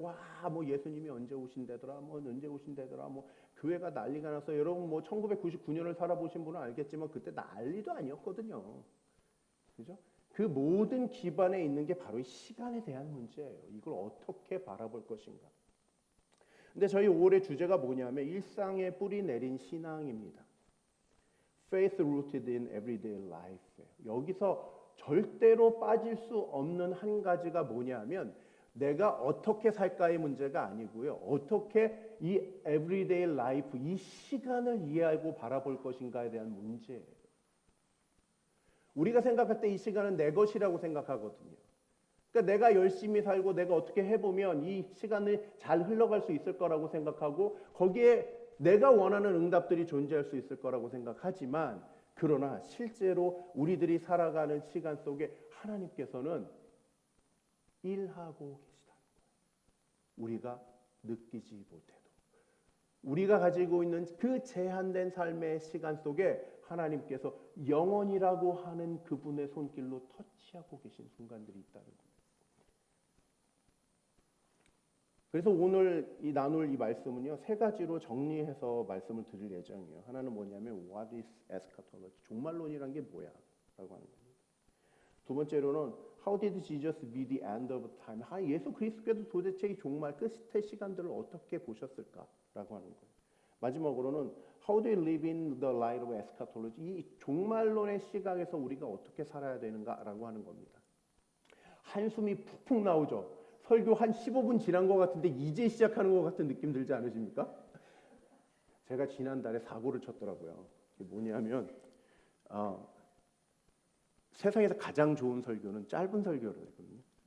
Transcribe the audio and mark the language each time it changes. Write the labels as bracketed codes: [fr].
[ko] 와, 예수님이 언제 오신다더라, 언제 오신다더라, 교회가 난리가 나서 여러분 1999년을 살아보신 분은 알겠지만 그때 난리도 아니었거든요. 그죠? 그 모든 기반에 있는 게 바로 이 시간에 대한 문제예요. 이걸 어떻게 바라볼 것인가. 근데 저희 올해 주제가 뭐냐면 일상에 뿌리 내린 신앙입니다. [en] Faith rooted in everyday life. [ko] 여기서 절대로 빠질 수 없는 한 가지가 뭐냐면 내가 어떻게 살까의 문제가 아니고요. 어떻게 이 everyday life, 이 시간을 이해하고 바라볼 것인가에 대한 문제예요. 우리가 생각할 때 이 시간은 내 것이라고 생각하거든요. 그러니까 내가 열심히 살고 내가 어떻게 해보면 이 시간을 잘 흘러갈 수 있을 거라고 생각하고 거기에 내가 원하는 응답들이 존재할 수 있을 거라고 생각하지만 그러나 실제로 우리들이 살아가는 시간 속에 하나님께서는 일하고 계시다는 거예요. 우리가 느끼지 못해도. 우리가 가지고 있는 그 제한된 삶의 시간 속에 하나님께서 영원이라고 하는 그분의 손길로 터치하고 계신 순간들이 있다는 거예요. 그래서 오늘 나눌 이 말씀은요, 세 가지로 정리해서 말씀을 드릴 예정이에요. [en] 하나는 뭐냐면 What is eschatology? [ko] 종말론이란 게 뭐야? 라고 하는 겁니다. [en] 두 번째로는 How did Jesus be the end of time? [ko] 예수 그리스도께서 도대체 이 종말 끝의 시간들을 어떻게 보셨을까? 라고 하는 거예요. [en] 마지막으로는 How do we live in the light of eschatology? [ko] 이 종말론의 시각에서 우리가 어떻게 살아야 되는가? 라고 하는 겁니다. 한숨이 푹푹 나오죠. 설교 한 15분 지난 것 같은데 이제 시작하는 것 같은 느낌 들지 않으십니까? 제가 지난달에 사고를 쳤더라고요. 이게 뭐냐면 세상에서 가장 좋은 설교는 짧은 설교를 했거든요.